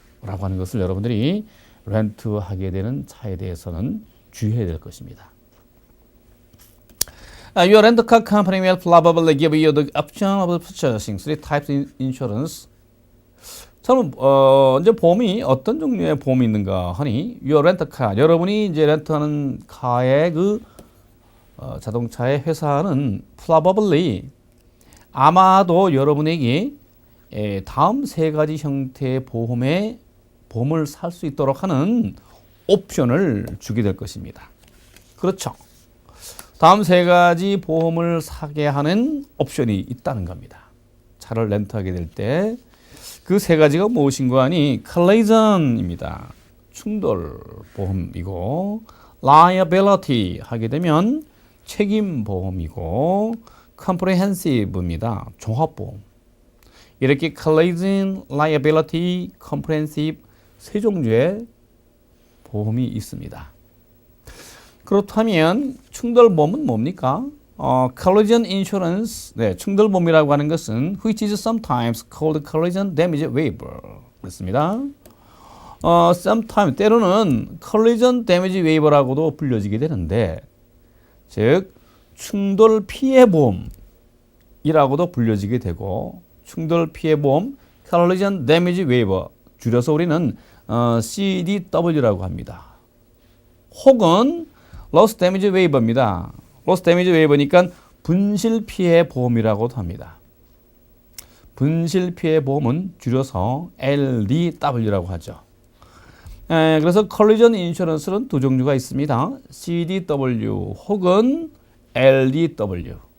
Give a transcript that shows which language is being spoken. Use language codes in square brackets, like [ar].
[ko] 라고 하는 것을 여러분들이 렌트하게 되는 차에 대해서는 주의해야 될 것입니다. [en] Your rental car company will probably give you the option of purchasing three types of insurance. [ko] 저는 이제 보험이 어떤 종류의 보험이 있는가 하니 [en] Your rental car [ko] 여러분이 이제 렌트하는 카의 그 자동차의 회사는 probably 아마도 여러분에게 다음 세 가지 형태의 보험을 살 수 있도록 하는 옵션을 주게 될 것입니다. 그렇죠. 다음 세 가지 보험을 사게 하는 옵션이 있다는 겁니다. 차를 렌트하게 될 때 그 세 가지가 무엇인가 하니 collision입니다. 충돌 보험이고 liability 하게 되면 책임 보험이고 comprehensive입니다. 종합보험. 이렇게 collision, liability, comprehensive 세 종류의 보험이 있습니다. 그렇다면 충돌보험은 뭡니까? [en] collision insurance, [ko] 네, 충돌보험이라고 하는 것은 [en] which is sometimes called collision damage waiver [ko] 그렇습니다. sometimes 때로는 collision damage waiver라고도 불려지게 되는데 즉 충돌 피해 보험이라고도 불려지게 되고 충돌 피해 보험 collision damage waiver 줄여서 우리는 CDW라고 합니다. 혹은 loss damage waiver입니다. loss damage waiver니까 분실 피해 보험이라고도 합니다. 분실 피해 보험은 줄여서 LDW라고 하죠. 그래서 collision insurance는 두 종류가 있습니다. CDW 혹은 LDW.